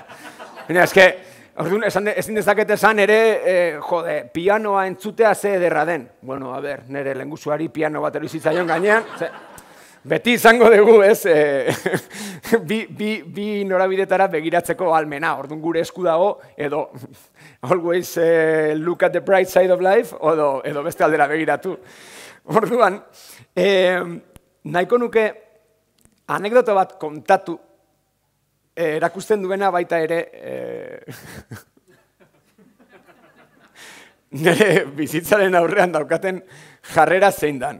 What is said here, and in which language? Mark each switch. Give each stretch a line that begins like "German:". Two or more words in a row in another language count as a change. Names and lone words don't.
Basque: Baina, eske, orduan, ezin dezaket esan ere, jode, pianoa entzutea ze ederra den.
Spanish: Bueno, a ber,
Basque: nire lengusuari piano bat eroizitzaion gainean, beti izango dugu, ez, bi norabidetara begiratzeko almena, orduan gure esku dago, edo
English: always look at the bright side of life,
Basque: edo beste aldera begiratu. Orduan, nahiko nuke anekdoto bat kontatu, erakusten duena baita ere, nire bizitzaren aurrean daukaten jarrera zein dan.